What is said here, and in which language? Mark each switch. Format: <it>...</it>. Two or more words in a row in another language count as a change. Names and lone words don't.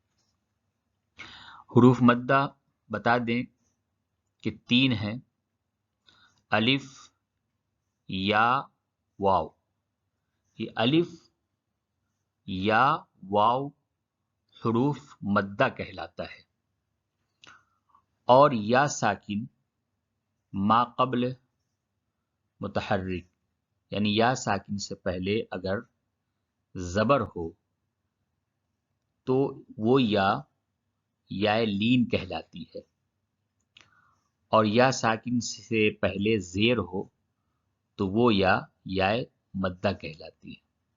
<ur>حروف مدہ بتا دیں کہ 3 ہیں: الف، یا، واو۔ یہ الف یا واو حروف مدہ کہلاتا ہے، اور یا ساکن ما قبل متحرک، یعنی یا ساکن سے پہلے اگر زبر ہو تو وہ یا لین کہلاتی ہے، اور یا ساکن سے پہلے زیر ہو تو وہ یا مدہ کہلاتی ہے۔</ur>